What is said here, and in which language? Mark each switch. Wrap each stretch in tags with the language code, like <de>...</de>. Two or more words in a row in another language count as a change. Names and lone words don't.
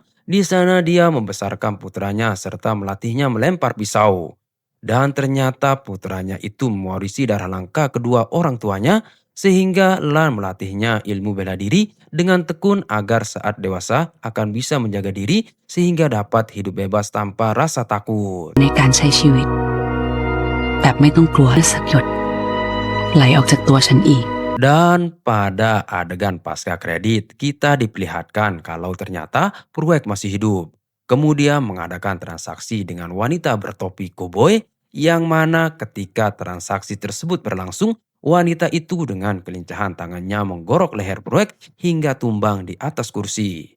<id>Di sana dia membesarkan putranya serta melatihnya melempar pisau. Dan ternyata putranya itu mewarisi darah langka kedua orang tuanya, sehingga Lan melatihnya ilmu bela diri dengan tekun agar saat dewasa akan bisa menjaga diri sehingga dapat hidup bebas tanpa rasa takut.</id> <th>ในการใช้ชีวิตแบบไม่ต้องกลัวสักหยดไหลออกจากตัวฉันอีก</th> <id>Dan pada adegan pasca kredit, kita diperlihatkan kalau ternyata proyek masih hidup. Kemudian mengadakan transaksi dengan wanita bertopi koboi, yang mana ketika transaksi tersebut berlangsung, wanita itu dengan kelincahan tangannya menggorok leher proyek hingga tumbang di atas kursi.</id>